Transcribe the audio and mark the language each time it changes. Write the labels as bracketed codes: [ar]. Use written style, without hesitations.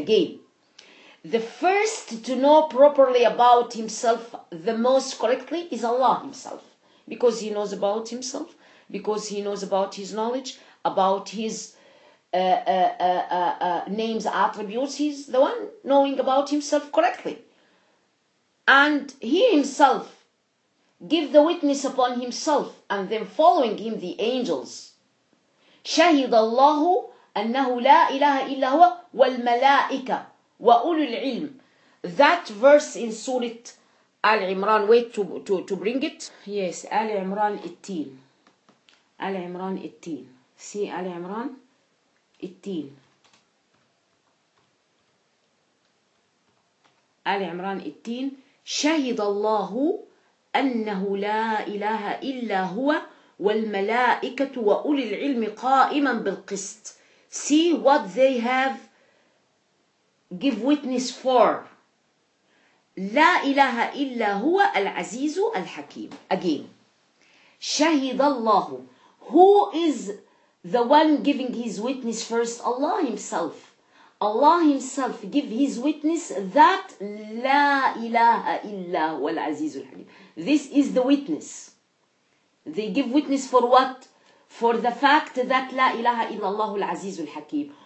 [en] Again, the first to know properly about himself the most correctly is Allah himself, because he knows about himself, because he knows about his knowledge, about his names, attributes. He's the one knowing about himself correctly, and he himself give the witness upon himself, and then following him the angels. [ar] شهد الله أنه لا إله إلا هو والملائكة وأولو العلم. [en] That verse in Surah Al-Imran, wait to bring it. Yes, Al-Imran 18. Al-Imran 18. See Al-Imran 18. Al-Imran 18. [ar] شهد الله أنه لا إله إلا هو والملائكة وأولي العلم قائما بالقسط. [en] See what they have give witness for. [ar] لا إله إلا هو العزيز الحكيم. [en] Again, [ar] شهد الله. [en] Who is the one giving his witness first? Allah himself. Allah himself give his witness that [ar] لا إله إلا هو العزيز الحكيم. [en] This is the witness. They give witness for what? For the fact that [ar] لا إله إلا الله العزيز الحكيم.